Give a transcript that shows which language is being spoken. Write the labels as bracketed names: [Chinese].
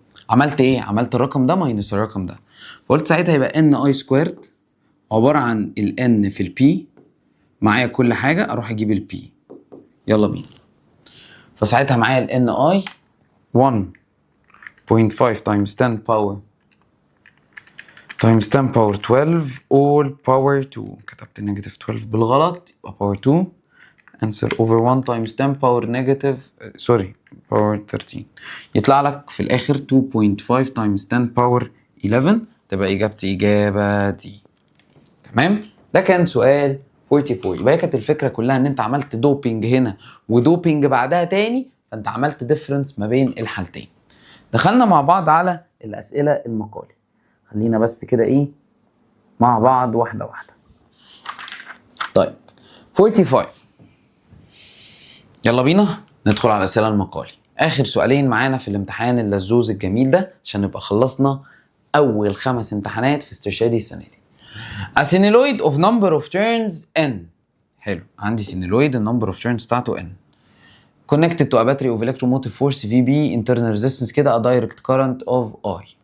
[Arabic] عملت ايه؟ عملت الرقم ده ماينس الرقم ده، فقلت ساعتها يبقى ان اي سكويرد عباره عن الان في البي، معايا كل حاجه اروح اجيب البي. يلا بينا. فساعتها معايا الان اي [English] 1.5 times 10 power times 10 power 12 all power 2. [Arabic] كتبت نيجاتيف 12 بالغلط يبقى باور 2 [English] answer over 1 times 10 power negative power 13. [Arabic] يطلع لك في الاخر 2.5 [English] times 10 power 11. [Arabic] تبقى اجابتي اجابه دي. تمام؟ ده كان سؤال 44. يبقى كانت الفكره كلها ان انت عملت دوبينج هنا ودوبينج بعدها تاني، فانت عملت ديفرنس ما بين الحالتين. دخلنا مع بعض على الاسئله المقالي. خلينا بس كده ايه مع بعض واحده واحده. طيب 45 يلا بينا ندخل على الأسئلة المقالي. آخر سؤالين معانا في الامتحان اللزوز الجميل ده عشان نبقى خلصنا أول 5 امتحانات في استرشادي السنة دي. [English] A synoloid of number of turns n. [Arabic] حلو، عندي synoloid النمبر of turns بتاعته n. [English] Connected to a battery of electromotive force VB internal resistance كده a direct current of I.